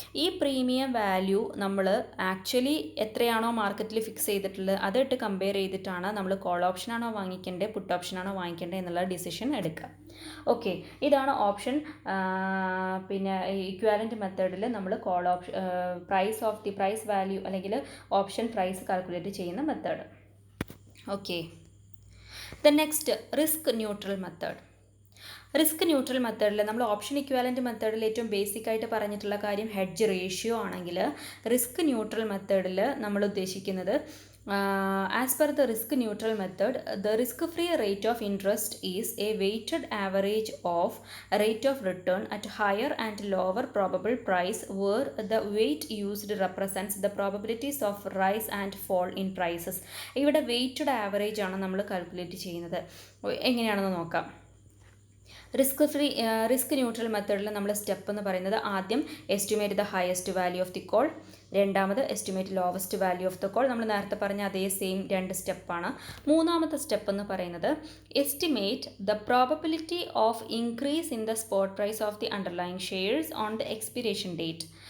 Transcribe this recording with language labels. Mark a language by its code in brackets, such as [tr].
[ml] ഈ premium value നമ്മൾ actually എത്രയാണോ മാർക്കറ്റിൽ ഫിക്സ് ചെയ്തിട്ടുള്ളത് അതിട്ട് കമ്പയർ ചെയ്തിട്ടാണ് നമ്മൾ കോൾ ഓപ്ഷനാണോ വാങ്ങിക്കേണ്ടത്, പുട്ട് ഓപ്ഷനാണോ വാങ്ങിക്കേണ്ടത് എന്നുള്ള ഡിസിഷൻ എടുക്കുക. ഓക്കെ, ഇതാണ് ഓപ്ഷൻ. പിന്നെ ഇക്വാലൻറ്റ് മെത്തേഡിൽ നമ്മൾ കോൾ ഓപ്ഷൻ പ്രൈസ് വാല്യൂ അല്ലെങ്കിൽ ഓപ്ഷൻ പ്രൈസ് കാൽക്കുലേറ്റ് ചെയ്യുന്ന method. [en] Okay, the next risk neutral method. [ml] Risk neutral മെത്തേഡിൽ നമ്മൾ ഓപ്ഷൻ ഇക്വാലൻറ്റ് മെത്തേഡിൽ ഏറ്റവും ബേസിക് ആയിട്ട് പറഞ്ഞിട്ടുള്ള കാര്യം ഹെഡ്ജ് റേഷ്യോ ആണെങ്കിൽ, റിസ്ക് ന്യൂട്രൽ മെത്തേഡിൽ നമ്മൾ ഉദ്ദേശിക്കുന്നത് [en] as per the risk neutral method, the risk-free rate of interest is a weighted average of rate of return at higher and lower probable price, where the weight used represents the probabilities of rise and fall in prices. [ml] ഇവിടെ weighted average ആണ് നമ്മൾ calculate ചെയ്യുന്നത്. എങ്ങനെയാണെന്ന് നോക്കാം. Risk neutral മെത്തേഡിൽ നമ്മൾ step എന്ന് പറയുന്നത്, ആദ്യം [en] estimate the highest value of the call, [ml] രണ്ടാമത് [en] Estimate lowest value of the call. [ml] നമ്മൾ നേരത്തെ പറഞ്ഞ അതേ സെയിം 2 സ്റ്റെപ്പാണ്. മൂന്നാമത്തെ സ്റ്റെപ്പ് എന്ന് പറയുന്നത് [en] Estimate the probability of increase in the spot price of the underlying shares on the expiration date.